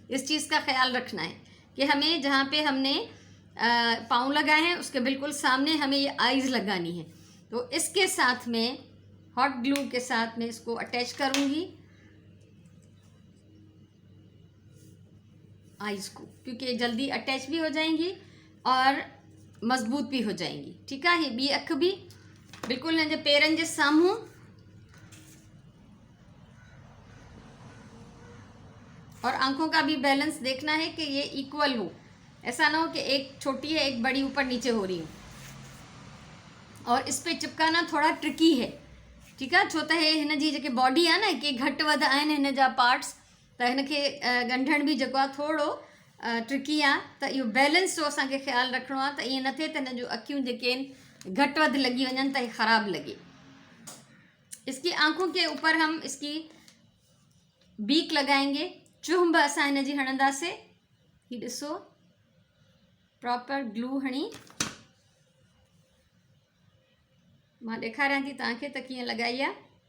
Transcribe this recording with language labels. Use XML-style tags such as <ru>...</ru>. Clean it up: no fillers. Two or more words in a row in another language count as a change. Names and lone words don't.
<ur>اس چیز کا خیال رکھنا ہے کہ ہمیں جہاں پہ ہم نے پاؤں لگائے ہیں اس کے بالکل سامنے ہمیں یہ آئیز لگانی ہے. تو اس کے ساتھ میں</ur> <en>hot glue</en> <ur>کے ساتھ میں اس کو اٹیچ کروں گی آئیز کو، کیونکہ جلدی اٹیچ بھی ہو جائیں گی اور مضبوط بھی ہو جائیں گی. ٹھیک ہے، یہ</ur> <sd>ॿी अख भी बिल्कुल हिन जे पेरनि जे साम्हूं</sd> <ur>اور آنکھوں کا بھی بیلنس دیکھنا ہے کہ یہ اکوئل ہو. ایسا نہ ہو کہ ایک چھوٹی ہے ایک بڑی اوپر نیچے ہو رہی ہو. اور اس پہ چپکانا تھوڑا ٹرکی ہے. ٹھیک ہے,</ur> <sd>छो त हे हिन जी जेके बॉडी आहे न के घटि वधि आहिनि हिन जा पार्ट्स, त हिनखे ॻंढण बि जेको आहे थोरो ट्रिकी आहे। त इहो बैलेंस जो असांखे ख़्यालु रखिणो आहे त ईअं न थिए त हिन जूं अखियूं जेके आहिनि घटि वधि लॻी वञनि त हे ख़राबु लॻे।</sd> <ur>اس کی آنکھوں کے اوپر ہم اس کی بیک لگائیں گے.</ur> <sd>चुंभ असां हिन जी हणंदासीं। ही ॾिसो</sd> <en>proper glue</en> <sd>हणी मां ॾेखारियां थी तव्हांखे त कीअं लॻाई आहे।</sd>